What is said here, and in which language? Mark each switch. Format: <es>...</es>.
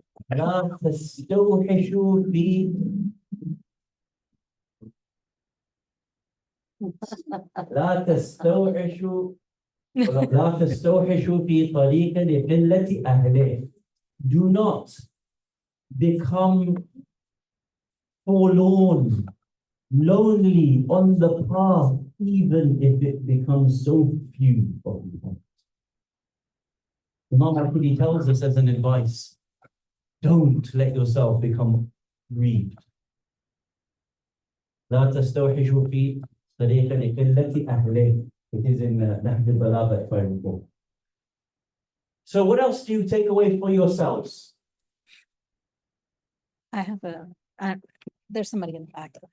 <ar>لا تستوحشوا في لا تستوحشوا لا تستوحشوا في طريق لقلة أهله.</ar> <en>Do not become forlorn, lonely on the path, even if it becomes so few of you. Imam al-Qudi tells us as an advice, don't let yourself become grieved.</en> <ar>لا تستوحشوا في طريق لقلة أهله.</ar> <en>It is in Nahj al-Balagha, if I recall. So what else do you take away for yourselves? I have there's somebody in the back.</en>